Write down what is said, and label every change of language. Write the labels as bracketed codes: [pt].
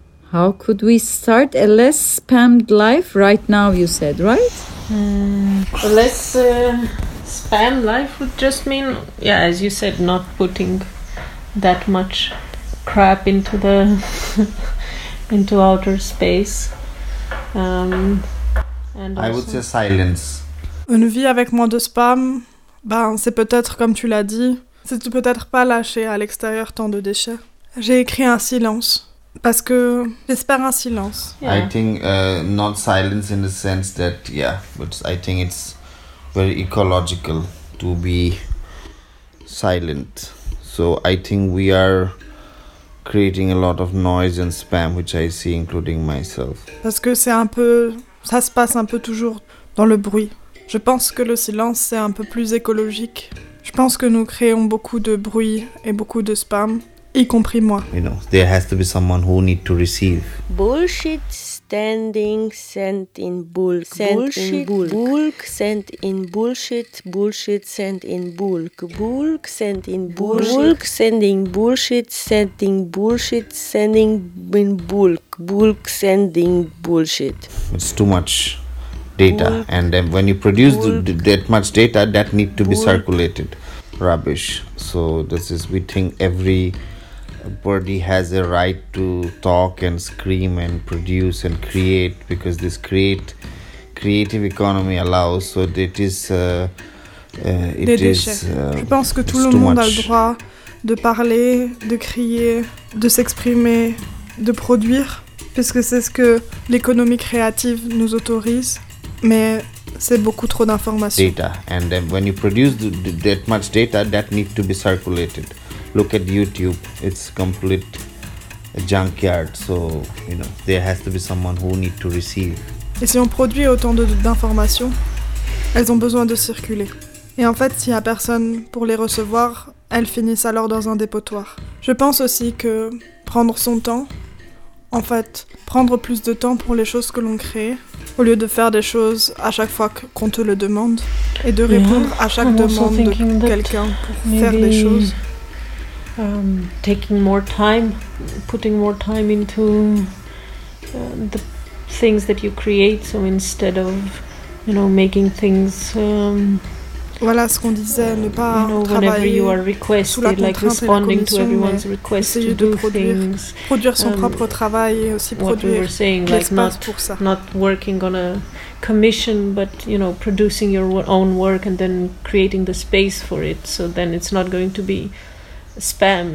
[en] How could we start a less spammed life right now, you said, right? A less spam life would just mean, yeah, as you said, not putting that much crap into the into outer space. And I would say silence. [fr] Une vie avec moins de spam, ben c'est peut-être comme tu l'as dit. C'est peut-être pas lâcher à l'extérieur tant de déchets. J'ai écrit un silence parce que j'espère un silence. [en] Yeah. I think not silence in the sense that yeah, but I think it's very ecological to be silent. So I think we are creating a lot of noise and spam, which I see, including myself. [fr] Parce que c'est un peu, ça se passe un peu toujours dans le bruit. Je pense que le silence c'est un peu plus écologique. Je pense que nous créons beaucoup de bruit et beaucoup de spam, y compris moi. [en] You know, there has to be someone who needs to receive. Bullshit standing sent in bulk. Sent bullshit in bulk. Bulk sent in bullshit. Bullshit sent in bulk. Bulk sent in bullshit. Bulk sending bullshit. Sending bullshit sending in bulk. Bulk sending bullshit. It's too much data, bulk, and then when you produce that much data, that need to be circulated. Rubbish. So this is, we think every body has a right to talk and scream and produce and create, because this creative economy allows. So it is [fr] je pense que tout le monde a le droit de parler, de crier, de s'exprimer, de produire, puisque c'est ce que l'économie créative nous autorise. Mais c'est beaucoup trop d'informations. [en] Data, and then when you produce that much data, that needs to be circulated. Look at YouTube, it's complete junkyard. So, you know, there has to be someone who needs to receive. [fr] Et si on produit autant d'informations, elles ont besoin de circuler. Et en fait, s'il n'y a personne pour les recevoir, elles finissent alors dans un dépotoir. Je pense aussi que prendre son temps, en fait, prendre plus de temps pour les choses que l'on crée, au lieu de faire des choses à chaque fois qu'on te le demande et de répondre à chaque demande de quelqu'un pour faire des choses. [en] Taking more time, putting more time into the things that you create, so instead of, you know, making things. [fr] Voilà ce qu'on disait, ne pas travailler sous la contrainte, [en] like responding to everyone's request to do things, [fr] produire son propre travail et aussi produire l'espace pour ça. [en] Not working on a commission, but you know, producing your own work and then creating the space for it. So then it's not going to be spam.